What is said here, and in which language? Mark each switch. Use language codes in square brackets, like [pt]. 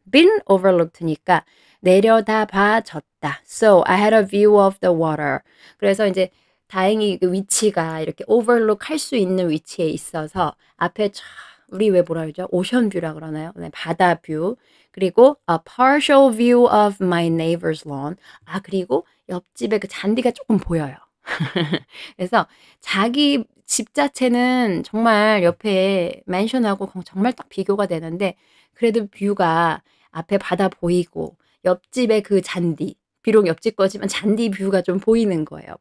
[ko] been overlooked니까 내려다 봐졌다. [en] So I had a view of the water. [ko] 그래서 이제 다행히 그 위치가 이렇게 overlook 할 수 있는 위치에 있어서 앞에 우리 왜 뭐라 그러죠? 오션 뷰라 그러나요? 네, 바다 뷰. 그리고 [en] a partial view of my neighbor's lawn. [ko] 그리고 옆집에 그 잔디가 조금 보여요. 그래서 자기 집 자체는 정말 옆에 맨션하고 정말 딱 비교가 되는데 그래도 뷰가 앞에 바다 보이고 옆집에 그 잔디 비록 옆집 거지만 잔디 뷰가 좀 보이는 거예요.